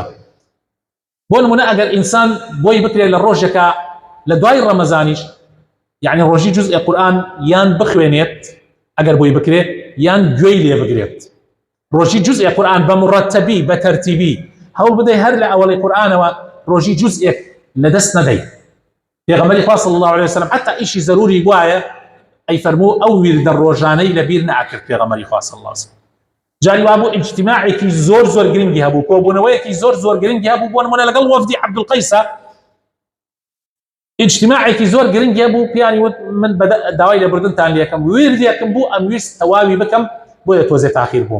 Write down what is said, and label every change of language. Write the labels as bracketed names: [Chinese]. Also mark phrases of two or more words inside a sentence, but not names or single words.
[Central Kurdish] بۆ نمونە ئەگەر ئینسان بۆی بکرێت لە ڕۆژێکە لە دوای ڕەمەزانیش یعنی ڕۆژی جوزئی قورئان یان بخوێنێت ئەگەر بۆی بکرێت یان گوێی لێ بگرێت، ڕۆژی جوزئی قورئان بە مڕەتەبی بە تەرتیبی هەوڵ بدەی هەر لە ئەوەڵی قورئانەوە ڕۆژی جوزئێک لەدەست نەدەی. پێغەمبەری خوا [Arabic] صلی الله عليه وسلم [Central Kurdish] حتى ئیشی زەروری وایە ئەی فەرموو ئەو ویردە ڕۆژانەی لەبیر نەئەکرد پێغەمبەری خوا [Arabic] صلی الله عليه وسلم. [Central Kurdish] جاری وابوو ئیجتیماعێکی زۆر گرنگی هەبوو، کۆبوونەوەیەکی زۆر گرنگی هەبوو بۆ نمونە لەگەڵ وەفدی عەبدولقەیسە ئیجتیماعێکی زۆر گرنگی هەبوو، پیانی وت من داوای لەبردنتان لێکەم ویردێکم بوو ئەم ویست تەواوی بکەم بۆیە تۆزێ تاخیر بووم.